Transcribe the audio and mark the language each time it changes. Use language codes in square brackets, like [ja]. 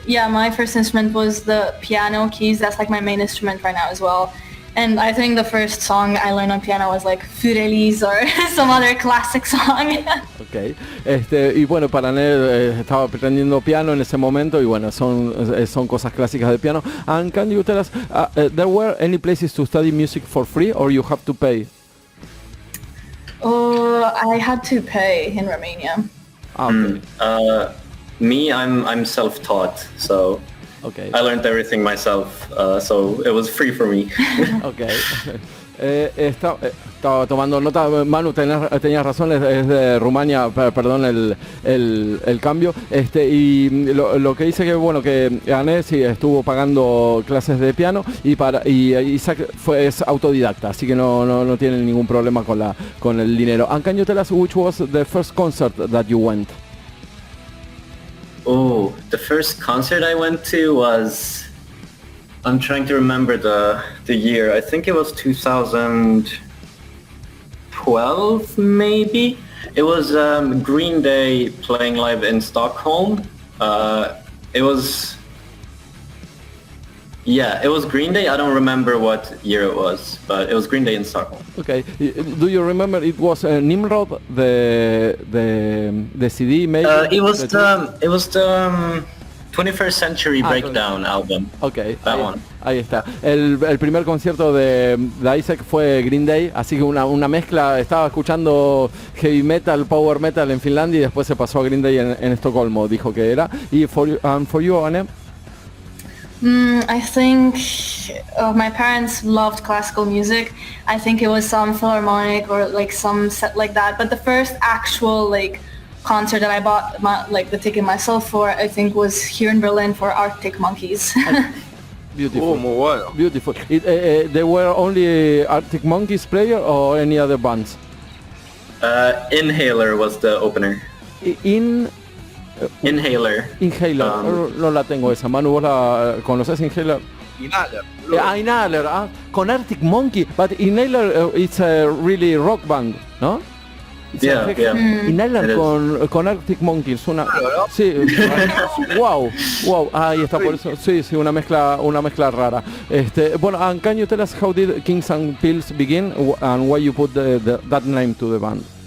[en] my first instrument was the piano keys. That's like my main instrument right now as well. And I think the first song I learned on piano was like Fidelis or some other classic song. Okay. [es] Y bueno, para Ned estaba aprendiendo piano en ese momento, y bueno, son cosas clásicas de piano. [en] And can you tell us, there were any places to study music for free, or you have to pay? I had to pay in Romania. Okay. I'm self-taught, so okay. I learned everything myself, so it was free for me. [es] Okay. Estaba tomando nota. Manu, tenías razón, es de Rumania, perdón el cambio. Y lo que dice que bueno, que Anés sí estuvo pagando clases de piano, y Isaac es autodidacta, así que no tiene ningún problema con el dinero. [en] And can you tell us which was the first concert that you went? Oh, the first concert I went to was, I'm trying to remember the year. I think it was 2012 maybe. It was Green Day playing live in Stockholm. It was Green Day. I don't remember what year it was, but it was Green Day in Stockholm. Okay. Do you remember it was Nimrod, the CD maybe? It was the 21st Century Breakdown album. Okay. That one. [es] Ahí está. El primer concierto de Isaac fue Green Day, así que una mezcla. Estaba escuchando heavy metal, power metal en Finlandia y después se pasó a Green Day en Estocolmo, dijo que era. [en] Y for you, Anne? I think my parents loved classical music. I think it was some philharmonic or like some set like that. But the first actual like concert that I bought the ticket myself for, I think was here in Berlin for Arctic Monkeys. Beautiful. [es] Muy bueno. [en] Beautiful. They were only Arctic Monkeys player or any other bands? Inhaler was the opener. Inhaler. [es] No la tengo esa. Manu, ¿vos la conoces, Inhaler? Inhaler. [en] Inhaler, con Arctic Monkey, but Inhaler it's a really rock band, ¿no? Yeah. [es] Inhaler con Arctic Monkeys, sí, wow, ahí está, por eso, sí, una mezcla rara. [en] Bueno, and can you tell us how did Kings and Pills begin and why you put that name to the band?